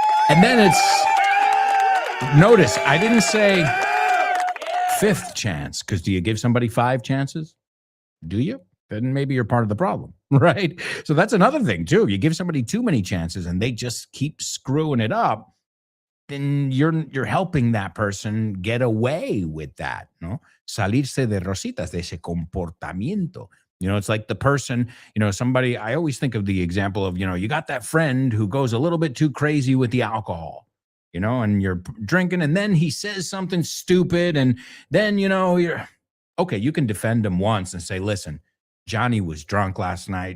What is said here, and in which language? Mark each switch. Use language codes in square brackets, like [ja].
[en] And then notice, I didn't say fifth chance, because do you give somebody 5 chances? Do you? Then maybe you're part of the problem, right? So that's another thing too. You give somebody too many chances and they just keep screwing it up, then you're helping that person get away with that, no? [es] Salirse de rositas, de ese comportamiento. [en] It's like the person, somebody, I always think of the example of, you got that friend who goes a little bit too crazy with the alcohol, and you're drinking and then he says something stupid and then, you're, okay, you can defend him once and say, listen, Johnny was drunk last night.